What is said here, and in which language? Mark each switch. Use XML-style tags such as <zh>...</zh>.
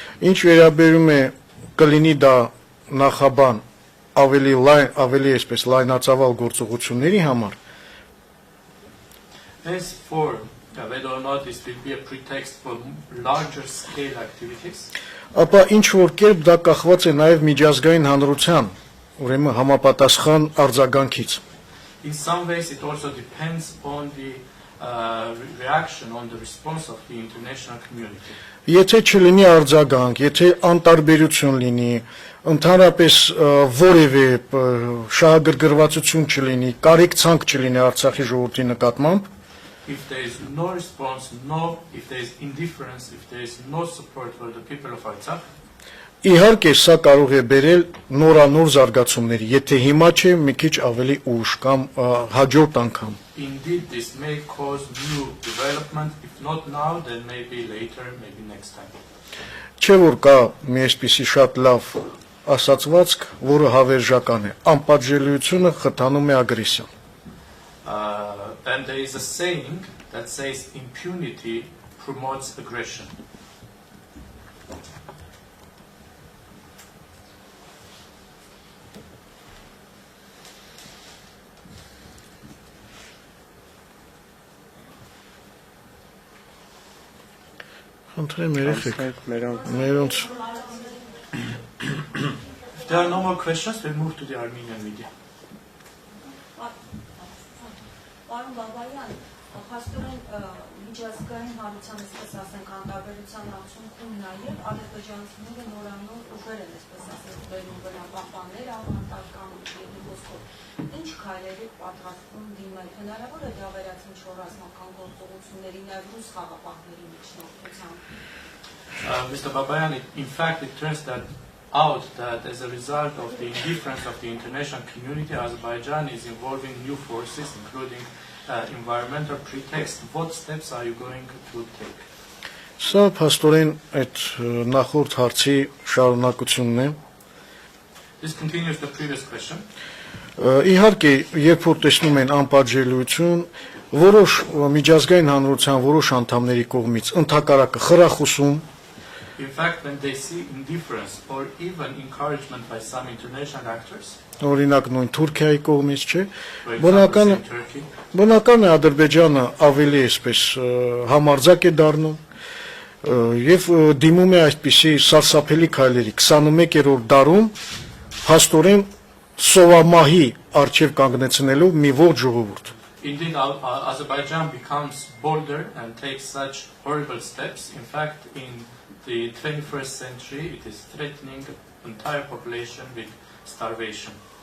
<hy>Ինչ վերաբերում է կլինի դա նախաբան ավելի այսպես լայնածավալ գործողությունների համար,</hy> <en>As for whether or not this will be a pretext for larger scale activities,</en> <hy>ապա ինչ որ կերպ դա կախված է նաև միջազգային հանրության, ուրեմն համապատասխան արձագանքից.</hy> <en>in some ways it also depends on the reaction, on the response of the international community.</en> <hy>Եթե չլինի արձագանք, եթե անտարբերություն լինի, ընդհանրապես որևէ շահագրգռվածություն չլինի, կարիք ցանկ չլինի Արցախի ժողովրդի նկատմամբ,</hy> <en>If there is no response, if there is indifference, if there is no support for the people of Artsakh,</en> <hy>իհարկե սա կարող է բերել նորանոր զարգացումների, եթե հիմա չէ, մի քիչ ավելի ուշ կամ հաջորդ անգամ.</hy> <en>indeed this may cause new development, if not now, then maybe later, maybe next time.</en> <hy>Չէ որ կա մի այսպիսի շատ լավ ասացվածք, որը հավերժական է, անպատժելիությունը խթանում է ագրեսիան.</hy> <en>And there is a saying that says impunity promotes aggression.</en> <hy>Խնդրեմ երեխեք, մերոնց</hy> <en>If there are no more questions, we'll move to the Armenian media.</en> <hy>Պարոն Բաբայան, փաստորեն միջազգային հարության, այսպես ասենք, անդրադարձության արդյունքում նաև ադրբեջանցիները նորանոր ուժեր են, այսպես ասենք, բերում բնապահպաններ, ավանդական երկու խոսքով։ Ինչ քայլերի պատրաստվում դիմել, հնարավոր է դա վերածել ինչ-որ ռազմական գործողությունների, նաև ռուս խաղապահների միջնորդությամբ։</hy> <en>Mr. Babayan, in fact, it turns out that as a result of the indifference of the international community, Azerbaijan is involving new forces, including environmental pretext. What steps are you going to take?</en> <hy>Սա փաստորեն այդ նախորդ հարցի շարունակությունն է։</hy> <en>This continues the previous question.</en> <hy>Իհարկե, երբ որ տեսնում են անպատժելիություն, որոշ միջազգային հանրության որոշ անդամների կողմից ընդհակառակը խրախուսում,</hy> <en>In fact, when they see indifference or even encouragement by some international actors,</en> <hy>օրինակ նույն Թուրքիայի կողմից չէ,</hy> <en>for example, in Turkey,</en> <hy>բնական է Ադրբեջանը ավելի այսպես համարձակ է դառնում եւ դիմում է այսպիսի սարսափելի քայլերի 21-րդ դարում փաստորեն սովամահի արչեւ կանգնեցնելով մի ողջ ժողովուրդ։</hy> <en>Indeed, Azerbaijan becomes bolder and takes such horrible steps. In fact, in the 21st century, it is threatening the entire population with starvation.</en>